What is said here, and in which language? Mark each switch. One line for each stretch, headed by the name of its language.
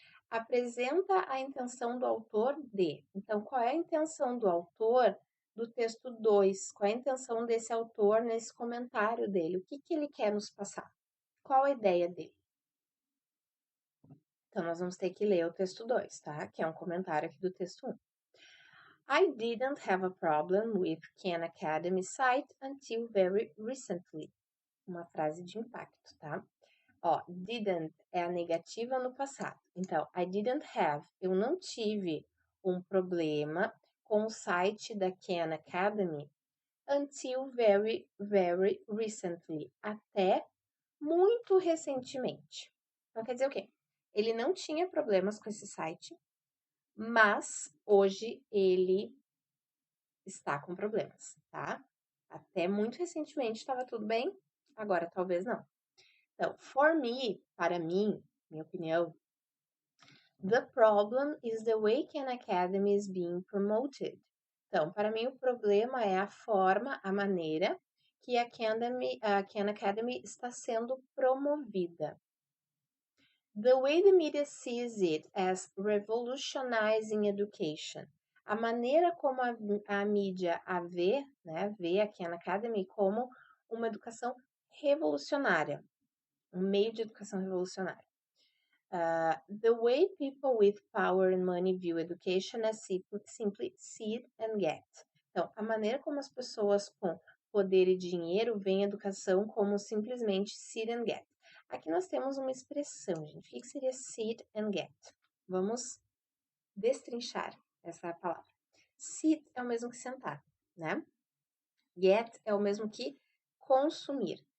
Portuguese: Apresenta a intenção do autor de. Então, qual é a intenção do autor do texto 2? Qual é a intenção desse autor nesse comentário dele? O que ele quer nos passar? Qual a ideia dele? Então, nós vamos ter que ler o texto 2, tá? Que é um comentário aqui do texto 1.
English: I didn't have a problem with Khan Academy site until very recently.
Portuguese: Uma frase de impacto, tá? Ó, didn't é a negativa no passado. Então, I didn't have, eu não tive um problema com o site da Khan Academy until very, very recently. Até muito recentemente. Então, quer dizer o quê? Ele não tinha problemas com esse site, mas hoje ele está com problemas, tá? Até muito recentemente estava tudo bem, agora talvez não.
English: Então, for me, para mim, minha opinião, the problem is the way Khan Academy is being promoted.
Portuguese: Então, para mim, o problema é a forma, a maneira que a Khan Academy está sendo promovida.
English: The way the media sees it as revolutionizing education.
Portuguese: A maneira como a mídia a vê, né, vê a Khan Academy como uma educação revolucionária, um meio de educação revolucionária.
English: The way people with power and money view education as simply see and get.
Portuguese: Então, a maneira como as pessoas com poder e dinheiro veem a educação como simplesmente see and get. Aqui nós temos uma expressão, gente. O que seria sit and get? Vamos destrinchar essa palavra. Sit é o mesmo que sentar, né? Get é o mesmo que consumir.